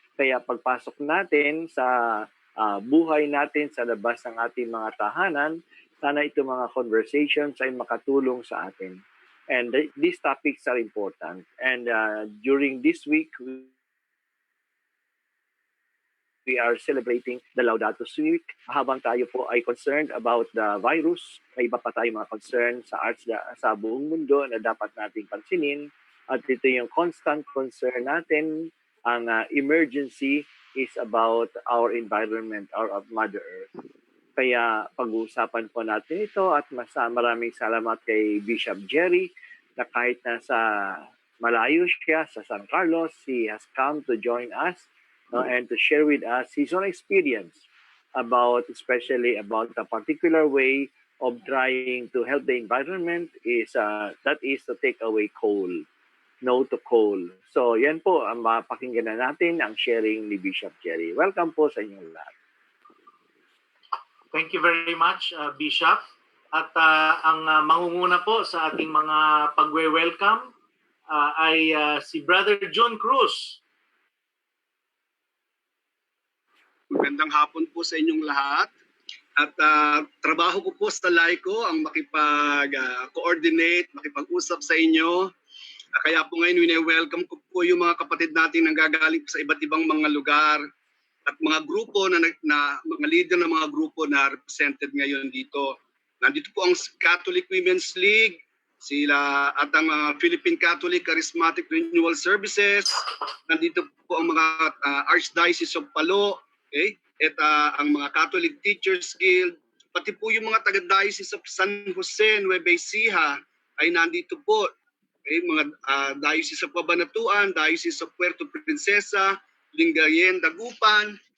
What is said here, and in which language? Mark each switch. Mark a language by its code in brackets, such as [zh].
[tl] Kaya pagpasok natin sa buhay natin sa labas ng ating mga tahanan, sana itong mga conversations ay makatulong sa atin. [en] And these topics are important. And during this week, we are celebrating the Laudato week. [tl] Habang tayo po ay [en] concerned about the virus, [tl] may iba pa tayong mga concern sa buong mundo na dapat nating pansinin. At ito yung constant concern natin. [en] Ang emergency is about our environment, our Mother Earth. [tl] Kaya pag-uusapan po natin ito at maraming salamat kay Bishop Gerry na kahit nasa malayo siya sa San Carlos, [en] he has come to join us and to share with us his own experience especially about the particular way of trying to help the environment that is to take away coal, no to coal. [tl] So yan po, mapakinggan na natin ang sharing ni Bishop Gerry. Welcome po sa inyong lahat. [en] Thank you very much, Bishop. [tl] At ang mangunguna po sa ating mga pagwe-welcome ay si Brother John Cruz. Magandang hapon po sa inyong lahat. At trabaho ko po sa Laiko ang makipag-coordinate, makipag-usap sa inyo. Kaya po ngayon, wini-welcome ko po yung mga kapatid natin na gagaling sa iba't ibang mga lugar at mga grupo mga leader ng mga grupo na represented ngayon dito. Nandito po ang Catholic Women's League, sila at ang Philippine Catholic Charismatic Renewal Services. Nandito po ang mga Archdiocese of Palo, okay? At ang mga Catholic Teachers Guild, pati po yung mga taga-Diocese of San Jose, Nueva Ecija ay nandito po. Okay? Mga Diocese of Cabanatuan, Diocese of Puerto Princesa, Lingayen, Dagupan.